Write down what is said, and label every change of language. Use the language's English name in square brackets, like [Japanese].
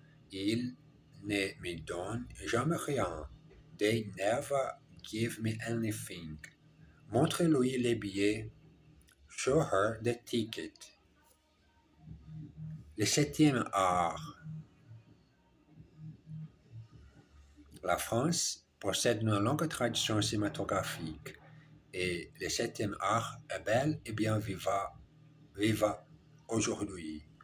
[French] Ils ne me donnent jamais rien. [English] They never give me anything. [French] Montrez-lui les billets. [English] Show her the ticket. [French] Le septième art. La France possède une longue tradition cinématographique et le septième art est bel et bien vivant aujourd'hui.